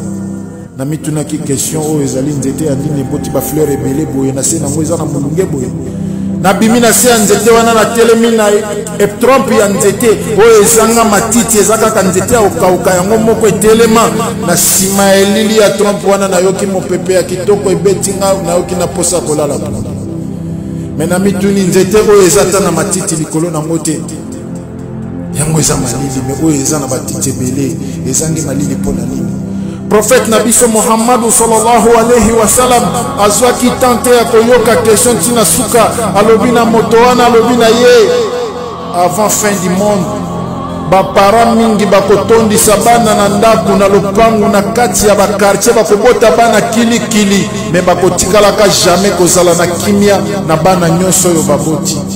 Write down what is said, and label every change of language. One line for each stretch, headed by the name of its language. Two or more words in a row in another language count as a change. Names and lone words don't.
Lingala: Na mitunaki question oyo ezali nzete ya nini eboti ba fleur ebele boye na se nango eza na molunge boye na bimi na se ya nzete wana na telemi na trompe ya nzete oyo ezanga matiti eza kaka nzete ya okauka yango moko etelema na nsima ya elili ya trompe wana nayoki mopepe ya kitoko ebeti nga nayoki na posa kolala mpona me na mituni nzete oyo eza ta na matiti likolo nango te yango eza malili me oyo eza na batiti ebele ezangi malili mpona nini. Prophète Nabiso Muhammad
Arabic: صلى الله عليه وسلم
Lingala: azwaki tante ya koyoka question tina suka alobi na moto wana alobi na ye
French: avant fin du monde
Lingala: bapara mingi bakotondisa bana na ndaku na lopangu na kati ya bakartier bakobota bana kilikili me bakotikalaka jamais kozala na kimia na bana nyonso oyo baboti